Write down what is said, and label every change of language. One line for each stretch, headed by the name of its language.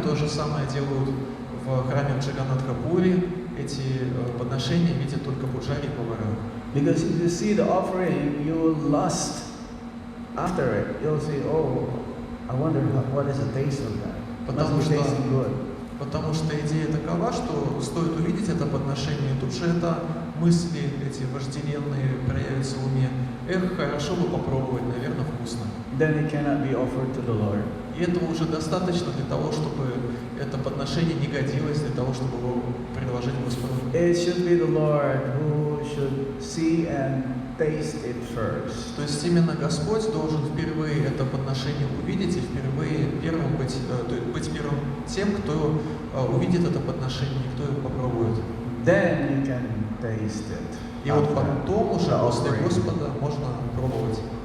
Russian: То же самое делают в храме Джаганнатха-Пури. Эти подношения видят только пуджари и повара.
English: Because if you see the offering, you will lust after it. You'll say, oh, I wonder what is the taste of that. Must be tasting good.
Russian: Потому что идея такова, что стоит увидеть это подношение, тут же это мысли эти вожделенные проявятся в уме. Эх, хорошо бы попробовать, наверное, вкусно.
English: Then it cannot be offered to the Lord.
Russian: И этого уже достаточно для того, чтобы это подношение не годилось, для того, чтобы его предложить Господу.
English: It should be the Lord who should see and taste it first.
Russian: То есть именно Господь должен впервые это подношение увидеть и впервые первым быть первым тем, кто увидит это подношение и кто его попробует.
English: Then you can taste it.
Russian: И вот потом уже после Господа можно пробовать.